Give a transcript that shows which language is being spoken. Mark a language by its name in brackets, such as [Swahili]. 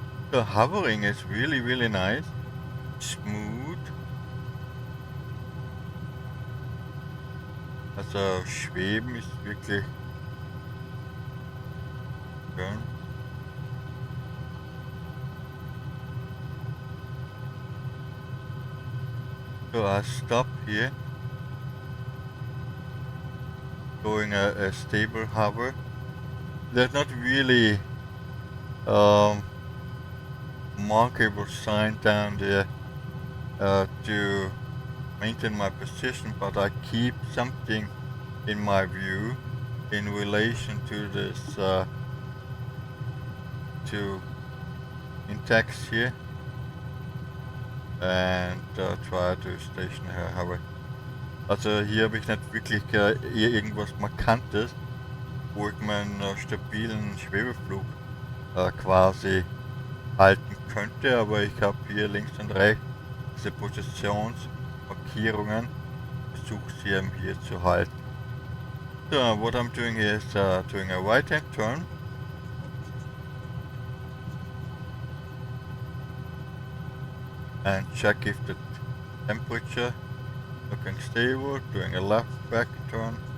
[English] The hovering is really, really nice, smooth. [German] Also Schweben ist wirklich schön. [English] So I stop here, going a stable hover. There's not really markable sign down there to maintain my position, but I keep something in my view in relation to this to intact here, and try to station her hover. [German] Also hier habe ich nicht wirklich irgendwas Markantes, wo ich meinen stabilen Schwebeflug quasi halten könnte, aber ich habe hier links und rechts diese Positionsmarkierungen, versuche sie hier zu halten. [English] So what I'm doing here is doing a right hand turn. And check if the temperature Looking stable, doing a left back turn.